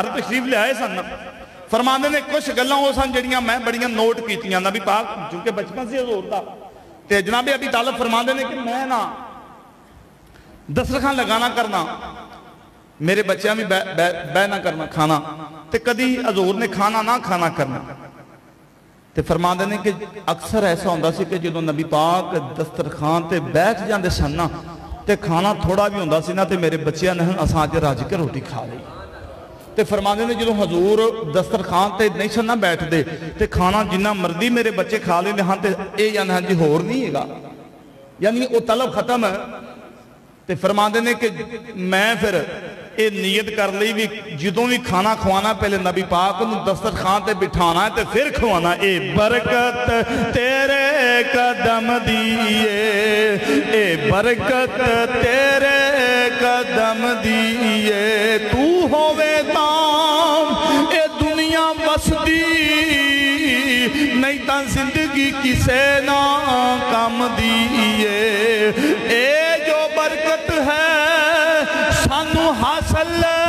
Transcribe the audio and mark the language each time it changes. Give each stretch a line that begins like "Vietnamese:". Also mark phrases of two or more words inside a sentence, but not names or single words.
Punjabi: تشریف لے آئے سن فرمان دینے کچھ گلاں ہو سن جڑیاں میں بڑیاں نوٹ کیتیاں نبی پاک چونکہ بچپن سے حضور دا تے جناب ابی طالب فرمان دینے کہ میں نا دسترخوان لگانا کرنا میرے بچیاں بھی بہ نہ کرنا کھانا تے کدی حضور نے کھانا نہ کھانا کرنا تے فرمان دینے کہ اکثر ایسا ہوندہ سی کہ جدوں نبی پاک دسترخوان تے بیٹھ جاندے سن نا تے کھانا تھوڑا بھی ہوندہ سی نا تے میرے بچیاں نے اساں اج رج کے روٹی کھا لئی تے فرماندے نے جدوں حضور دسترخوان تے نہیں سن نہ بیٹھ دے تے کھانا جنہ مرضی میرے بچے کھا لیندے ہاں تے اے یعنی ہاں جی ہور نہیں ہے گا یعنی وہ طلب ختم ہے تے فرماندے نے کہ میں پھر اے نیت کر لئی بھی جدوں بھی کھانا کھوانا پہلے نبی پاک انہوں دسترخوان تے بٹھانا ہے تے پھر کھوانا اے برکت تیرے قدم دیئے اے برکت تیرے قدم دیئے تو ہووے تام اے دنیا بسدی نہیں تاں زندگی کسے نہ کم دیئے اے جو برکت ہے سانو حاصل